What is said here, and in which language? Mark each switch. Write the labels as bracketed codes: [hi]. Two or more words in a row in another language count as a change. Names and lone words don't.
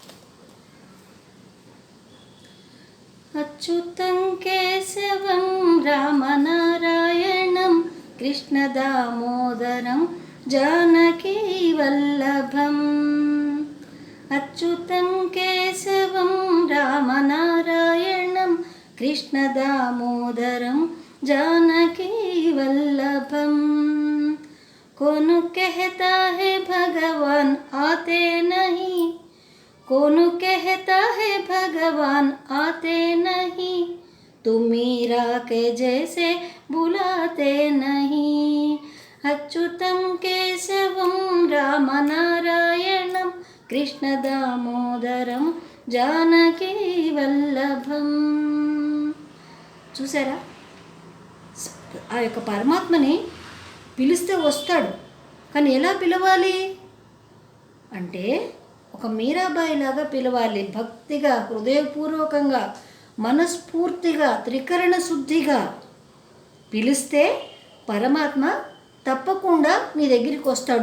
[sa] అచ్యుతం కేశవం రామనారాయణం కృష్ణ దామోదరం జానకీ వల్లభం. అచ్యుతం కేశవం రామనారాయణం కృష్ణ దామోదరం जानकी वल्लभम. [hi] कौन कहता है भगवान आते नहीं, कौन कहता है भगवान आते नहीं, तुम मीरा के जैसे बुलाते नहीं. [sa] अच्युतम केशवम राम नारायणम कृष्ण दामोदरम जानकी वल्लभम. [te] చూసారా, ఆ యొక్క పరమాత్మని పిలిస్తే వస్తాడు. కానీ ఎలా పిలవాలి అంటే ఒక మీరాబాయి లాగా పిలవాలి. భక్తిగా, హృదయపూర్వకంగా, మనస్ఫూర్తిగా, త్రికరణ శుద్ధిగా పిలిస్తే పరమాత్మ తప్పకుండా నీ దగ్గరికి వస్తాడు.